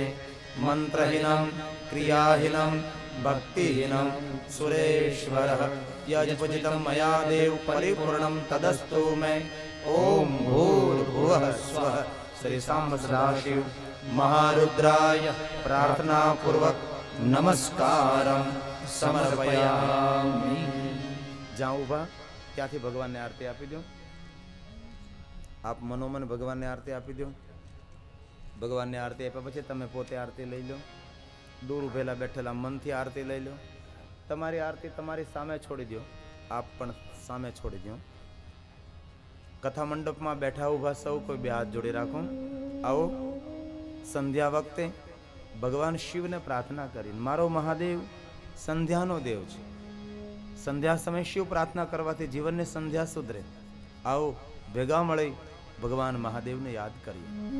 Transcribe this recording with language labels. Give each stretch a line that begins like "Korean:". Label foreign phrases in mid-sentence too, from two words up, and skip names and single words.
Sanskrit: मंत्रहीनं क्रियाहीनं भक्तिहीनं सुरेश्वरः यजपूजितं मया देव परिपूर्णं तदस्तु मे ओम भूर्भुवः स्वः श्री सांब सदाशिव महारुद्राय प्रार्थना पूर्वक नमस्कारं समर्पयामि
Gujarati: જ્યાં ઊભા ત્યાંથી ભગવાનને આરતી આપી દો આપ મનોમન ભગવાનને આરતી આપી દો ભગવાનને આરતી આપ્યા પછી તમે પોતે આરતી લઈ લો દૂર ઉભેલા બેઠેલા મનથી આરતી લઈ લો તમારી આરતી તમારી સામે છોડી દો આપ પણ સામે છોડી દો કથા મંડપમાં બેઠા ઊભા સૌ કોઈ બે હાથ જોડી રાખો આવો સંધ્યા વખતે ભગવાન શિવને પ્રાર્થના કરી મારો મહાદેવ સંધ્યાનો દેવ છે સંધ્યા સમય શિવ પ્રાર્થના કરવાથી જીવનની સંધ્યા સુધરે આવો ભેગા મળી ભગવાન મહાદેવને યાદ કરીએ